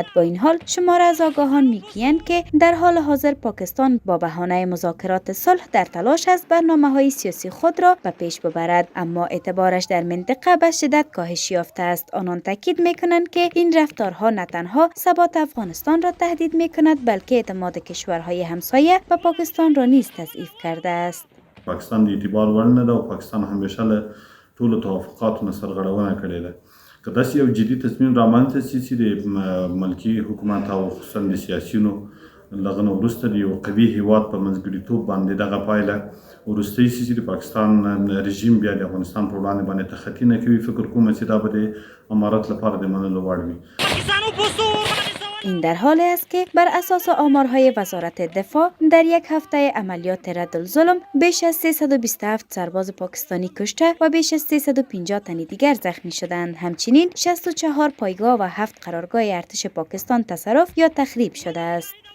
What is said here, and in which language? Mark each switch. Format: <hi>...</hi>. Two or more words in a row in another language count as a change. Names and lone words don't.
<fa>با این حال شماره از آگاهان می‌گویند که در حال حاضر پاکستان با بهانه مذاکرات صلح در تلاش است برنامه‌های سیاسی خود را به پیش ببرد، اما اعتبارش در منطقه به شدت کاهش یافته است. آنان تاکید می‌کنند که این رفتارها نه تنها ثبات افغانستان را تهدید می‌کند بلکه اعتماد کشورهای همسایه به پاکستان را نیز تضعیف کرده است.</fa> <ps>پاکستان د اعتبار وړ نه ده او پاکستان همیشه له ټولو توافقاتو نه سرغړونه کړې ده. که داسې یو جدي تصمیم رامنځته شي چې د ملکي حکومت او خصوصا د سیاسیونو لغه نه وروسته د یو قوي هیواد په منځګړیتوب باندې دغه پایله وروستۍ شي چې د پاکستان رژیم بیا د افغانستان پر وړاندې باندې تخطي نه کوي، فکر کوم چې دا به د امارت لپاره د منلو وړ وي.</ps> <fa>این در حالی است که بر اساس آمارهای وزارت دفاع در یک هفته عملیات ردالظلم بیش از 327 سرباز پاکستانی کشته و بیش از 350 تن دیگر زخمی شدند. همچنین 64 پایگاه و 7 قرارگاه ارتش پاکستان تصرف یا تخریب شده است.</fa>